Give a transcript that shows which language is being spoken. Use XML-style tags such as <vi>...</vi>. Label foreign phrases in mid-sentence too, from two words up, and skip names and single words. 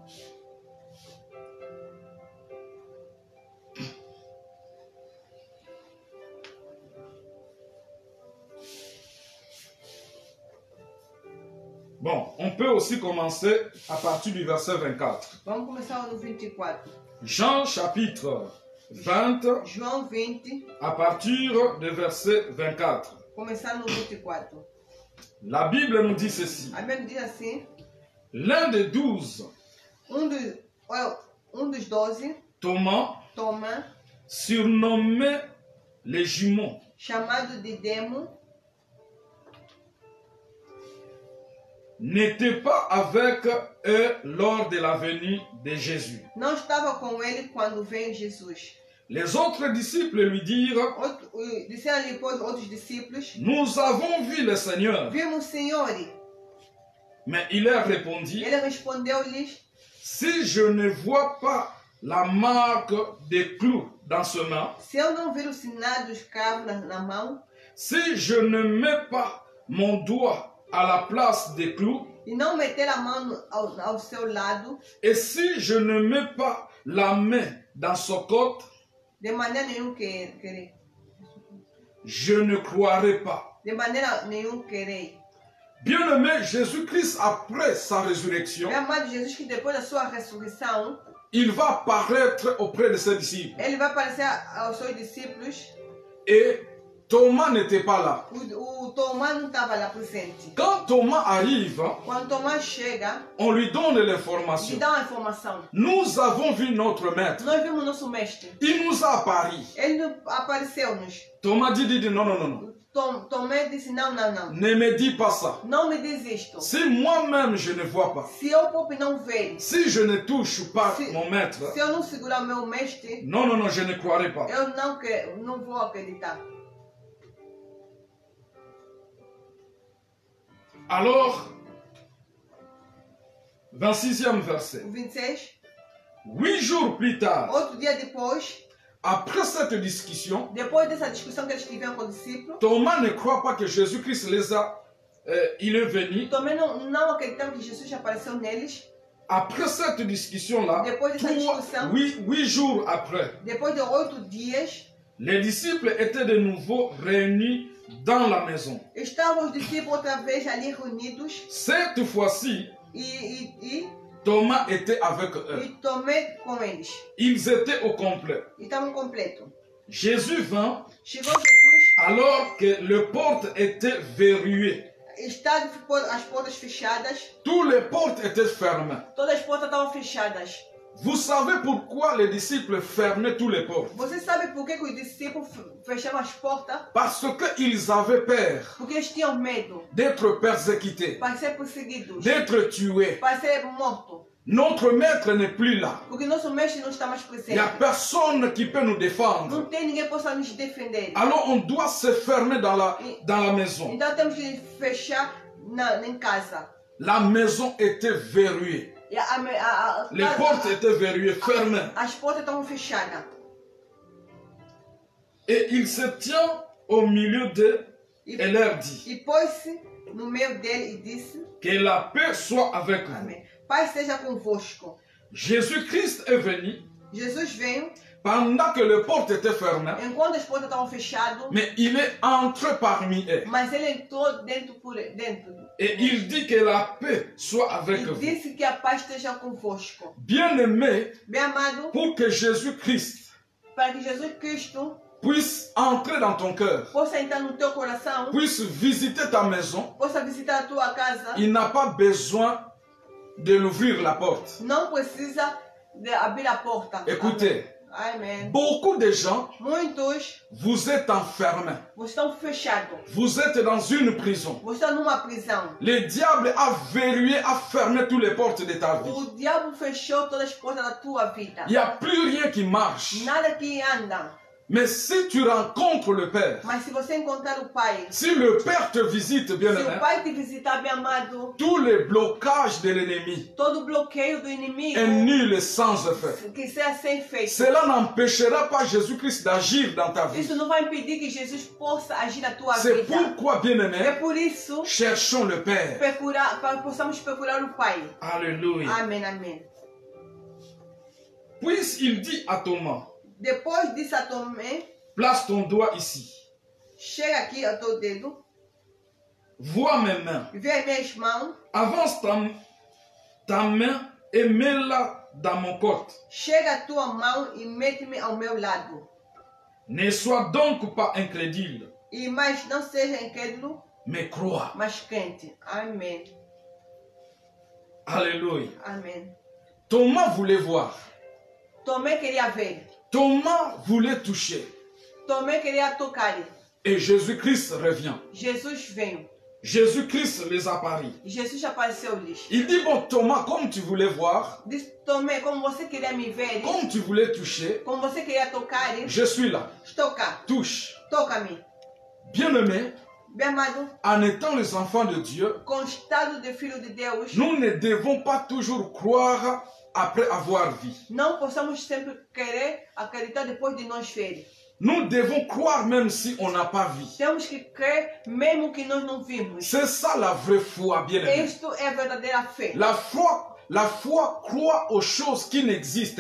<fr>Bon, on peut aussi commencer à partir du verset 24.</fr> <pt>Vamos começar no 24.</pt> <fr>Jean chapitre 20,</fr> <pt>João 20,</pt> <fr>à partir du verset 24.</fr> <pt>Começar no 24.</pt> <fr>La Bible nous dit ceci.</fr> <pt>A Bíblia diz assim.</pt> <fr>L'un des 12,</fr> <pt>dos 12,</pt> <fr>Thomas, surnommé les jumeaux,</fr> <pt>chamado de Demo,</pt> <fr>n'était pas avec eux lors de la venue de Jésus.</fr> <pt>Não estava com ele quando veio Jesus.</pt> <fr>Les autres disciples lui dirent,</fr> <pt>disseram-lhe depois outros discípulos,</pt> <fr>nous avons vu le Seigneur.</fr> <pt>Vimos o Senhor.</pt> <fr>Mais il leur répondit,</fr> <pt>ele respondeu-lhes,</pt> <fr>si je ne vois pas la marque des clous dans ce main,</fr> <pt>se eu não ver o sinal dos cravos na mão,</pt> <fr>si je ne mets pas mon doigt à la place des clous,</fr> <pt>e não meter a mão ao seu lado,</pt> <fr>et si je ne mets pas la main dans son côte,</fr> <pt>de maneira nenhuma querer.</pt> <fr>Je ne croirai pas.</fr> <pt>De maneira nenhuma querer.</pt> <fr>Bien-aimé, Jésus-Christ, après sa résurrection,</fr> <pt>Jesus, que depois da sua ressurreição,</pt> <fr>il va apparaître auprès de ses disciples.</fr> <pt>Ele vai aparecer aos seus discípulos.</pt> <fr>Et Thomas n'était pas là.</fr> <pt>O Tomás não estava lá presente.</pt> <fr>Quand Thomas arrive,</fr> <pt>quando Tomás chega,</pt> <fr>on lui donne l'information.</fr> <pt>Lhe dá uma informação.</pt> <fr>Nous avons vu notre maître.</fr> <pt>Nós vimos nosso mestre.</pt> <fr>Il nous a apparu.</fr> <pt>Ele apareceu-nos.</pt> <fr>Thomas dit non, non, non.</fr> <pt>Tomé disse não.</pt> <fr>Ne me dis pas ça.</fr> <pt>Não me diz isto.</pt> <fr>Si moi-même je ne vois pas.</fr> <pt>Se eu próprio não ver.</pt> <fr>Si je ne touche pas mon maître.</fr> <pt>Se eu não segurar meu mestre.</pt> <fr>Non, non, non, je ne croirai pas.</fr> <pt>Eu não vou acreditar.</pt> <fr>Alors, 26e verset.</fr> <pt>26.</pt> <fr>8 jours plus tard.</fr> <pt>Outro dia depois.</pt> <fr>Après cette discussion,</fr> <pt>depois dessa discussão que eles tiveram com os discípulos,</pt> <fr>Thomas ne croit pas que Jésus-Christ il est venu.</fr> <pt>Thomas não acreditava que Jesus apareceu neles.</pt> <fr>Après cette discussion-là,</fr> <pt>depois dessa discussão,</pt> <fr>8 jours après,</fr> <pt>depois de 8 dias,</pt> <fr>les disciples étaient de nouveau réunis dans la maison.</fr> <pt>Estavam os discípulos outra vez ali reunidos.</pt> <fr>Cette fois-ci,</fr> <pt>e</pt> <fr>Thomas était avec eux.</fr> <pt>E Tomé com eles.</pt> <fr>Ils étaient au complet.</fr> <pt>Estavam completos.</pt> <fr>Jésus vint.</fr> <pt>Chegou Jesus.</pt> <fr>Alors que les portes étaient verrouillées.</fr> <pt>Estavam as portas fechadas.</pt> <fr>Toutes les portes étaient fermées.</fr> <pt>Todas as portas estavam fechadas.</pt> <fr>Vous savez pourquoi les disciples fermaient toutes les portes?</fr> <pt>Você sabe por que os discípulos fechavam as portas?</pt> <fr>Parce qu'ils avaient peur.</fr> <pt>Porque eles tinham medo.</pt> <fr>D'être persécutés.</fr> <pt>Para ser perseguidos.</pt> <fr>D'être tués.</fr> <pt>Para ser mortos.</pt> <fr>Notre maître n'est plus là.</fr> <pt>Porque nosso mestre não está mais presente.</pt> <fr>Il n'y a personne qui peut nous défendre.</fr> <pt>Não tem ninguém que possa nos defender.</pt> <fr>Alors on doit se fermer dans la maison.</fr> <pt>Então temos que fechar em casa.</pt> <fr>La maison était verrouillée. Les portes étaient verrouillées, fermées.</fr> <pt>As portas estavam fechadas.</pt> <fr>Et il se tient au milieu d'eux et leur dit.</fr> <pt>E pôs-se no meio dele e disse.</pt> <fr>Que la paix soit avec vous.</fr> <pt>Amém. Paz seja convosco.</pt> <fr>Jésus-Christ est venu.</fr> <pt>Jesus veio.</pt> <fr>Pendant que les portes étaient fermées.</fr> <pt>Enquanto as portas estavam fechadas.</pt> <fr>Mais il est entré parmi eux.</fr> <pt>Mas ele entrou dentro.</pt> <fr>Et il dit que la paix soit avec vous.</fr> <pt>Disse que a paz esteja convosco.</pt> <fr>Bien-aimé,</fr> <pt>bem amado,</pt> <fr>pour que Jésus-Christ</fr> <pt>para que Jesus Cristo</pt> <fr>puisse entrer dans ton cœur,</fr> <pt>possa entrar no teu coração,</pt> <fr>puisse visiter ta maison,</fr> <pt>possa visitar a tua casa,</pt> <fr>il n'a pas besoin de l'ouvrir la porte.</fr> <pt>Não precisa</pt> <fr>Écoutez,</fr> <pt>Amen.</pt> <fr>beaucoup de gens,</fr> <pt>Muitos,</pt> <fr>vous êtes enfermés.</fr> <pt>Estão fechados.</pt> <fr>Vous êtes dans une prison.</fr> <pt>Estão numa prisão.</pt> <fr>Le diable a verrouillé, a fermé toutes les portes de ta vie.</fr> <pt>O diabo fechou todas as portas da tua vida.</pt> <fr>Il n'y a plus rien qui marche.</fr> <pt>Nada que anda.</pt> <fr>Mais si tu rencontres le Père,</fr> <pt>Mas se você encontrar o Pai,</pt> <fr>si le Père te visite, bien</fr> <pt>se</pt> <fr>aimé,</fr> <pt>o Pai te visitar, bem amado,</pt> <fr>tous les blocages de l'ennemi</fr> <pt>todo bloqueio do inimigo</pt> <fr>est nul et sans effet.</fr> <pt>que seja sem efeito.</pt> <fr>Cela n'empêchera pas Jésus-Christ d'agir dans ta vie.</fr> <pt>Isso não vai impedir que Jesus possa agir na tua</pt> <fr>C'est</fr> <pt>vida.</pt> <fr>pourquoi, bien</fr> <pt>É</pt> <fr>aimé,</fr> <pt>por isso</pt> <fr>cherchons le Père.</fr> <pt>possamos procurar o Pai.</pt> <fr>Alléluia.</fr> <pt>Amém, amém.</pt> <fr>Puis il dit à Thomas,</fr> <pt>Depois disso, a Tomé,</pt> <fr>place ton doigt ici.</fr> <pt>chega aqui ao teu dedo,</pt> <fr>Vois mes mains.</fr> <pt>vê as minhas mãos,</pt> <fr>Avance ta main et mets-la dans mon côte.</fr> <pt>chega a tua mão e mete-me ao meu lado.</pt> <fr>Ne sois donc pas incrédule,</fr> <pt>Mas não seja incrédulo,</pt> <fr>mais crois.</fr> <pt>mas crente. Amém.</pt> <fr>Alléluia.</fr> <pt>Amém.</pt> <fr>Thomas voulait voir.</fr> <pt>Tomé queria ver.</pt> <fr>Thomas voulait toucher.</fr> <pt>Tomé queria tocar.</pt> <fr>Et Jésus-Christ revient.</fr> <pt>Jesus veio.</pt> <fr>Jésus-Christ les apparut.</fr> <pt>Jesus apareceu-lhes.</pt> <fr>Il dit, bon Thomas, comme tu voulais voir,</fr> <pt>Disse, Tomé, como você queria me ver,</pt> <fr>comme tu voulais toucher,</fr> <pt>como você queria tocar,</pt> <fr>je suis là.</fr> <pt>estou cá.</pt> <fr>Touche.</fr> <pt>Toca-me.</pt> <fr>Bien-aimés,</fr> <pt>Bem amado,</pt> <fr>en étant les enfants de Dieu,</fr> <pt>com o estado de filho de Deus,</pt> <fr>nous ne devons pas toujours croire après avoir vu.</fr> <pt>não possamos sempre querer acreditar depois de nós ver.</pt> <fr>Nous devons croire même si on n'a pas vu.</fr> <pt>Temos que crer mesmo que nós não vimos.</pt> <fr>C'est ça la vraie foi, bien-aimés.</fr> <pt>Isto é a verdadeira fé.</pt> <fr>La foi croit aux choses qui n'existent</fr>